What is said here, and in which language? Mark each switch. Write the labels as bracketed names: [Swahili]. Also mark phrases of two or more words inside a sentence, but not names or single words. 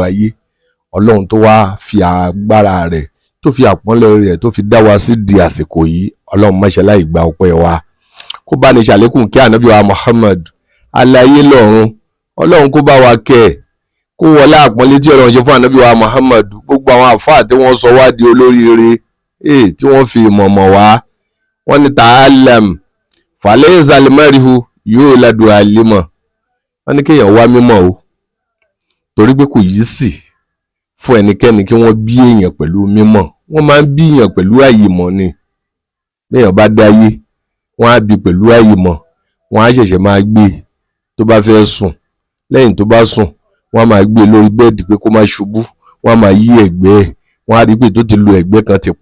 [Yoruba] ayé Ọlọ́run tó wá fi agbára rẹ̀ tó fi àpọ́nlé rẹ̀ tó fi dá wa sí di àsìkò yìí Ọlọ́run má ṣe láì gba ọpẹ́ wa kó bá ní ṣàlékún kí ànábì wa Muhammad aláyé lọ́run Ọlọ́run kó bá wa kẹ́ kó wọlé àpọ́nlé tí Ọlọ́run ṣe fún ànábì wa Muhammad gbogbo àwọn àfáà tí wọ́n sọ wá di olóríire tí wọ́n fi ìmọ̀mọ̀ wá wọ́n ní [Arabic] تعلم فليس المرء يولد عالما [Yoruba] wọ́n ní kéèyàn wá mímọ̀ o torí pé kò yí sí fún ẹnikẹ́ni kí wọ́n bí èèyàn pẹ̀lú mímọ̀ wọ́n máa ń bí èèyàn pẹ̀lú àyìmọ̀ ni béèyàn bá dáyé wọ́n á bí pẹ̀lú àyìmọ̀ wọ́n á ṣẹ̀ṣẹ̀ máa gbé tó bá fẹ́ sùn lẹ́yìn tó bá sùn wọ́n á máa gbé lórí bẹ́ẹ̀dì pé kó má ṣubú wọ́n á máa yí ẹ̀gbẹ́ ẹ̀ wọ́n á rí pé tó ti lo ẹ̀gbẹ́ kan ti